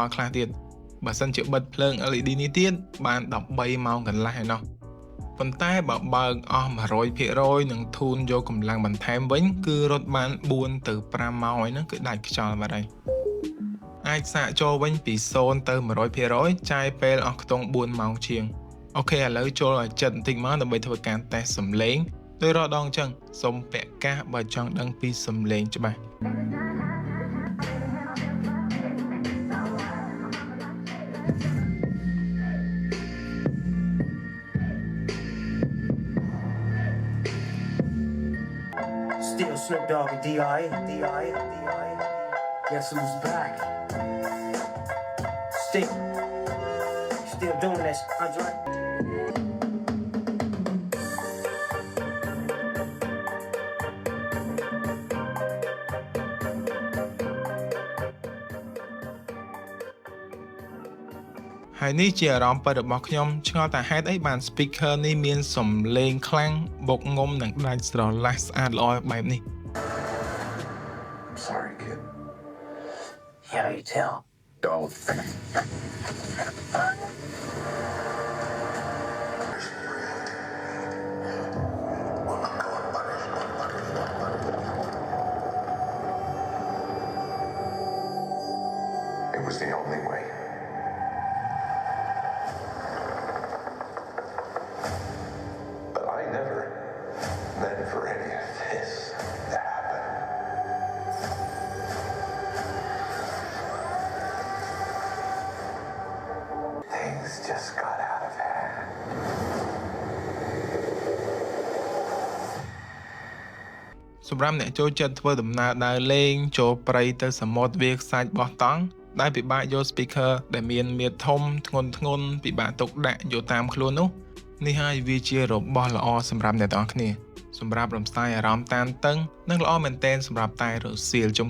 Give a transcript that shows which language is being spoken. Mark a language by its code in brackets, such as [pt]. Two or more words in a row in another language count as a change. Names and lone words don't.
[km] ល់ខ្លះទៀតបើសិនជាបិទភ្លើង LED នេះទៀតបាន 13 ម៉ោងកន្លះឯណោះប៉ុន្តែបើបើកអស់ 100% និងធូនយកកម្លាំងបន្ថែមវិញគឺរត់បាន 4 ទៅ 5 ម៉ោងហ្នឹងគឺដាច់ខ្យល់បាត់ហើយអាចសាកចូលវិញពី 0 ទៅ 100% ចាយពេលអស់ខ្ទង់ 4 ម៉ោងជាងអូខេឥឡូវចូលឲ្យចិត្តបន្តិចមកដើម្បីធ្វើការតេស្តសំឡេងដោយរាល់ដងអញ្ចឹងសូមពាក់កាសបើចង់ដឹងពីសំឡេងច្បាស់ [en] Still Snoop Dogg and D.I. Guess who's back? Still doing this, Andre. [km] ហើយនេះជាអារម្មណ៍ពិតរបស់ខ្ញុំឆ្ងល់តែហេតុអីបាន speaker នេះមានសំឡេងខ្លាំងបុកងុំនិងដាច់ស្រឡះស្អាតល្អបែបនេះ [en] Sorry, kid. How you tell? Don't. It was the only way. But I never meant for any of this to happen. Things just got out of hand. [km] សម្រាប់អ្នកចូលចិត្តធ្វើដំណើរដើរលេងចូលព្រៃទៅសមុទ្រវាលខ្សាច់បោះតង់ដែលពិបាកយក speaker ដែលមានមាឌធំធ្ងន់ពិបាកទុកដាក់យកតាម ខ្លួននោះនេះហើយវាជារបស់ល្អសម្រាប់អ្នកទាំងអស់គ្នាសម្រាប់រំសាយអារម្មណ៍តានតឹងនិងល្អមែនទែនសម្រាប់តែរសៀលជុំ